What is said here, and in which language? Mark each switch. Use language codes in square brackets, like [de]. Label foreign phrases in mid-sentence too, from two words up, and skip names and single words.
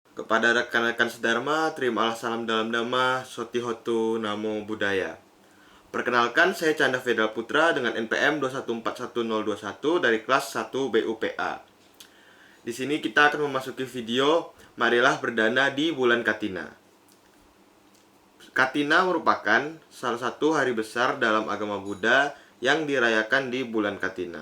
[id] Kepada rekan-rekan sedharma, terimalah salam dalam dhamma, [pi] sotihotu namo buddhaya. [id] Perkenalkan, saya Canda Federal Putra dengan NPM 2141021 dari kelas 1 BUPA. Di sini kita akan memasuki video Marilah Berdana di Bulan Katina. Katina merupakan salah satu hari besar dalam agama Buddha yang dirayakan di bulan Katina.